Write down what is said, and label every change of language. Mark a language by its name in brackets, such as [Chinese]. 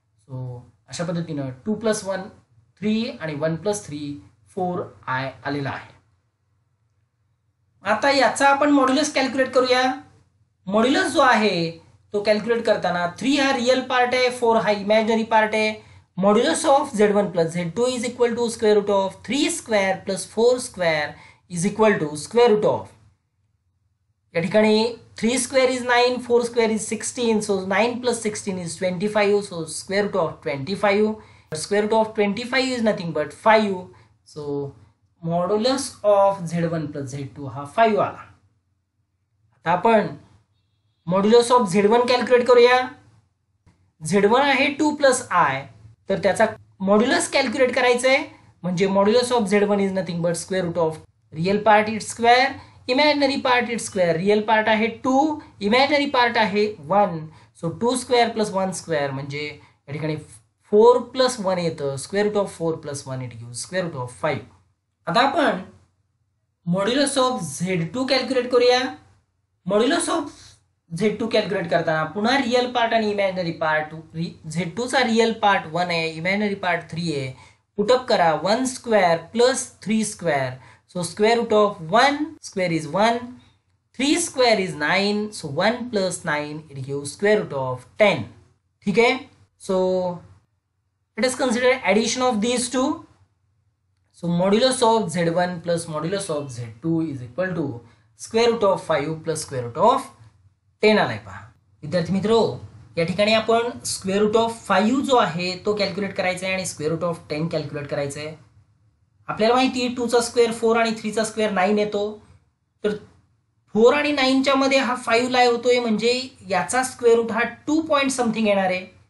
[Marathi] So अशा पद्धतीनं 2 plus 1 3 आणि 1 प्लस 3 4 आलेला आहे. आता याचा आपण मॉड्युलस कॅल्क्युलेट करूया. मॉड्युलस जो आहे तो कॅल्क्युलेट करताना 3 हा रिअल पार्ट आहे, 4 हा इमॅजिनरी पार्ट आहे. [English] Modulus of Z1 plus Z2 is equal to square root of 3 square plus 4 square is equal to square root of, या ठिकाणी 3 square is 9, 4 square is 16, so 9 plus 16 is 25, so square root of 25. Square root of 25 is nothing but 5. [Marathi] So modulus of Z1 plus Z2 हा 5 आला. आता आपण modulus of Z1 calculate करूया. Z1 आहे 2 plus I, तर त्याचा मॉड्युलस कॅल्क्युलेट करायचं आहे. म्हणजे modulus of Z1 is nothing but square route of real part it's square, imaginary part it's square. Real part आहे 2, इमॅजिनरी पार्ट आहे 1. सो 2 स्क्वेअर प्लस 1 स्क्वेअर म्हणजे या ठिकाणी 4 प्लस 1 येतं. [English] Square root of 4 plus 1 it gives square root of 5. [Marathi] आता आपण modulus of Z2 calculate करूया. Modulus of Z2 calculate करताना पुन्हा रिअल पार्ट आणि इमॅजिनरी पार्ट. Z2 चा रिअल पार्ट 1 आहे, इमॅजिनरी पार्ट 3 आहे. [English] Put up करा 1 square plus 3 square. So square root of 1 square is 1, 3 square is 9, so 1 plus 9 it gives square root of 10. ठीक आहे. So let us consider addition of these two. So modulus of Z1 plus modulus of Z2 is equal to square root of 5 plus square root of 10 [Marathi] आलाय. पहा विद्यार्थी मित्रो, या ठिकाणी आपण square route of 5 जो आहे तो कॅल्क्युलेट करायचा आहे आणि स्क्वेअर रूट ऑफ 10 कॅल्क्युलेट करायचं आहे. आपल्याला माहिती आहे 2 चा स्क्वेअर 4 आणि 3 चा स्क्वेअर 9 येतो. तर 4 आणि 9 च्या मध्ये हा 5 लाय होतोय, म्हणजे याचा स्क्वेअर रूट हा 2 पॉईंट समथिंग येणार आहे.